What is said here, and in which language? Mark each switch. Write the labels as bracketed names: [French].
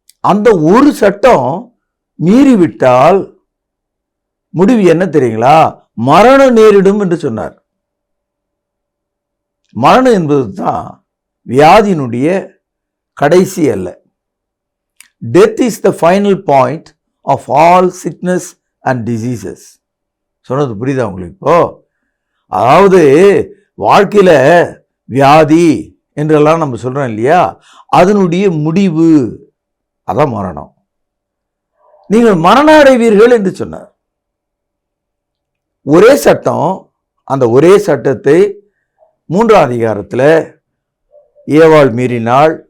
[Tamil] அந்த ஒரு சட்டம் மீறிவிட்டால் முடிவு என்ன தெரியுங்களா? மரணம் நேரிடும் என்று சொன்னார். மரணம் என்பது தான் வியாதியினுடைய கடைசி அல்ல. [English] Death is the final point of all sickness and diseases. [Tamil] சொன்னது புரியுதா உங்களுக்கு? இப்போ அதாவது வாழ்க்கையில வியாதி என்றெல்லாம் நம்ம சொல்றோம் இல்லையா, அதனுடைய முடிவு அதான் மரணம். நீங்கள் மரணம் அடைவீர்கள் என்று சொன்னார். ஒரே சட்டம், அந்த ஒரே சட்டத்தை 3ஆம் அதிகாரத்தில் ஏவாள் மீறினாள்,